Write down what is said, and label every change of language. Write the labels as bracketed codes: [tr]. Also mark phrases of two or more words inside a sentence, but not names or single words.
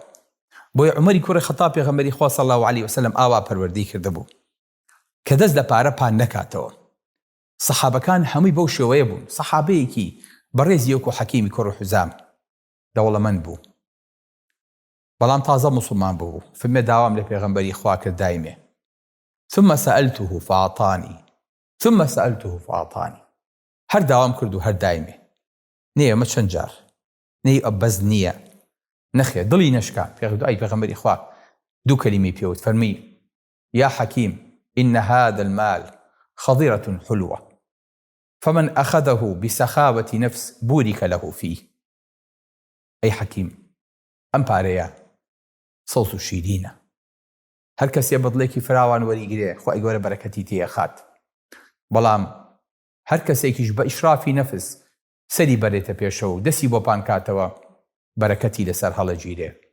[ckb] بۆیە عومەری کوڕی خەتاب پێغەمبەری خوا [ar] صلی الله عليه وسلم [ckb] ئاوا پەروەردەی کردبوو کە دەست لە پارە پان نەکاتەوە. سەحابەکان هەمووی بەو شێوەیە بوون. سەحابەیەکی بەڕێزی وەکو حەکیمی کوڕی حوزام دەوڵەمەند بوو بەڵام تازە موسڵمان بوو. فەرمێ داوام لە پێغەمبەری خوا کرد دایمێ [ar] ثم سألته فأعطاني ثم سألته فأعطاني. [ckb] هەر داوام کرد و هەر دایمێ نێ ئەمە چەند جار نەی ئەبەز نییە نەخێ دڵی نەشکا. ئەی پێغەمبەری خوا دوو کەلیمەی پێوت فەرمی [ar] یا حەکیم إن هذا المال خضرة حلوة فمن أخذه بسخاوة نفس بورك له فيه. أي حكيم [ckb] ئەم پارەیە سەوز و شیرینە، هەر کەسێ بەدڵێکی فراوان وەریگرێ خۆی گەورە بەرەکەتی تێخات، بەڵام هەر کەسێکیش بە ئیشرافی نەفس سەری بەرێتە پێشەوە و دەستی بۆ پان کاتەوە بەرەکەتی لەسەر هەڵەگیرێ.